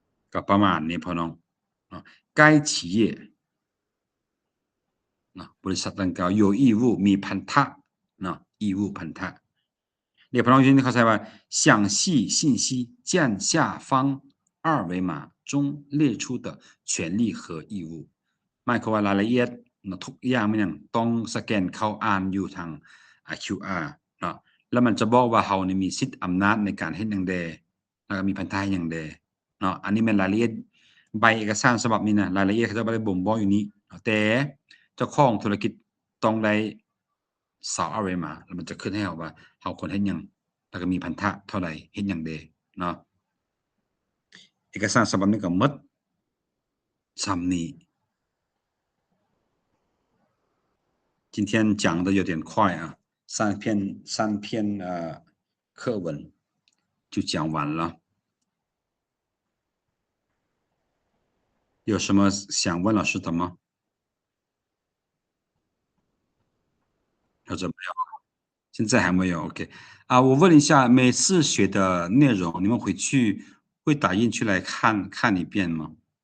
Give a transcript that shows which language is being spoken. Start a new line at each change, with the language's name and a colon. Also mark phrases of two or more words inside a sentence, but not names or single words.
Lao: ກໍປະມານນີ້ພໍ່ນ້ອງເນາະ
Chinese: 该企业
Lao: ເນາະບໍລິສັດດັ່ງກ່າວ
Chinese: 有义务
Lao: ມີພັນທະເນາະ义务ພັນທະດຽວພໍ່ນ້ອງຍິນເຂົ້າໃຈວ່າ 详
Chinese: 细信息见下方二维码中列出的权利和义务
Lao: ໝາຍຄວາມວ່າລາຍລະອຽດເນາະທຸກຢ່າງ ມັນຍັງຕ້ອງສະແກນເຂົ້າອ່ານຢູ່ທາງ QR ເນາະແລ້ວມັນຈະບອກວ່າເຮົານີ້ມີສິດອຳນາດໃນການເຮັດຫຍັງແດ່ແລ້ວກໍມີພັນທະຫຍັງແດ່ເນາະອັນນີ້ແມ່ນລາຍລະອຽດໃບເອກະສານສະບັບນີ້ນະລາຍລະອຽດເຂົາຈະບໍ່ໄດ້ບົ່ງບອກຢູ່ນີ້ແຕ່ເຈົ້າຂອງທຸລະກິດຕ້ອງໄດ້ສາວເອົາໄວ້ມາແລ້ວມັນຈະຂຶ້ນໃຫ້ເຮົາວ່າເຮົາຄວນເຮັດຫຍັງແລ້ວກໍມີພັນທະເທົ່າໃດເຮັດຫຍັງແດ່ເນາະເອກະສານສະບັບນີ້ກໍໝົດຊ້ຳນີ້
Chinese: 今天讲的有点快啊三篇课文就讲完了有什么想问老师的吗或者没有现在还没有 OK 我问一下每次学的内容你们回去会打印出来看一遍吗